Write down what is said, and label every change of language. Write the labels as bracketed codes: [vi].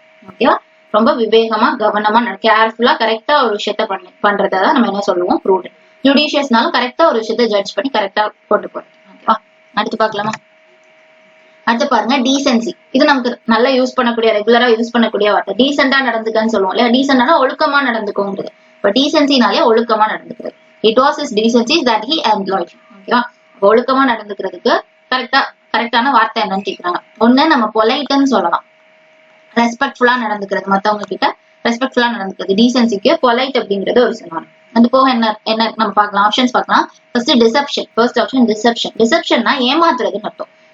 [ta] ஓகேவா, ரொம்ப விவேகமா, கவனமா, கேர்ஃபுல்லா, கரெக்டா ஒரு விஷயத்த பண்றதான் நம்ம என்ன சொல்லுவோம், ப்ரூடென்ட். ஜுடிஷியஸ்னாலும் கரெக்டா ஒரு விஷயத்த ஜட்ஜ் பண்ணி கரெக்டா கொண்டு போறது. ஓகேவா, அடுத்து பார்க்கலாமா? அடுத்து பாருங்க டீசென்சி. இது நமக்கு நல்லா யூஸ் பண்ணக்கூடிய, ரெகுலரா யூஸ் பண்ணக்கூடிய வார்த்தை. டீசென்டா நடந்துக்கன்னு சொல்லுவோம் இல்லையா. டீசென்டானா ஒழுக்கமா நடந்துக்கோங்கிறது. இப்ப டீசென்சினாலே ஒழுக்கமா நடந்துக்கிறது. [en] It was his decency that he employed. [ta] ஓகேவா, ஒழுக்கமா நடந்துக்கிறதுக்கு கரெக்டான வார்த்தை என்னன்னு கேக்குறாங்க. ஒண்ணு நம்ம பொலைட்னு சொல்லலாம், ரெஸ்பெக்ட்ஃபுல்லா நடந்துக்கிறது, மத்தவங்க கிட்ட ரெஸ்பெக்ட்ஃபுல்லா நடந்துக்கிறது. டீசென்சிக்கு பொலைட் அப்படிங்கிறது ஒரு சினானிம். அது போக என்ன நம்ம பார்க்கலாம், ஆப்ஷன்ஸ் பார்க்கலாம். First deception. First option deception. டிசெப்ஷன்னா ஏமாத்துறதுன்னு அர்த்தம்.